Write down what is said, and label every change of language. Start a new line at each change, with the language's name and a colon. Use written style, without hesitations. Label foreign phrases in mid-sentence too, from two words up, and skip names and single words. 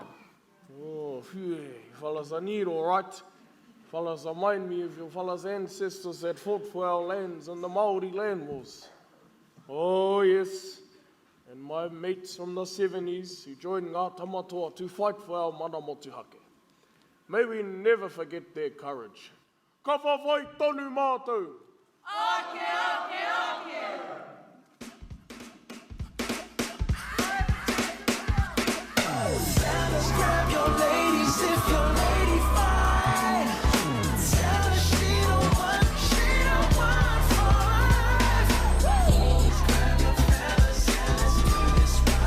English: Oh, phew, you fellas are neat, all right. Fellas remind me of your fellas' ancestors that fought for our lands in the Māori land wars. Oh, yes. And my mates from the 70s who joined Ngā Tamatoa to fight for our
Māori: mana motuhake.
English: May we never forget their courage.
Māori: Ka whawhai tonu mātou! Ake, ake, ake!
English: Fellas, grab your ladies if your lady fine. Tell her she don't want for life. Grab your fellas and let's do this right.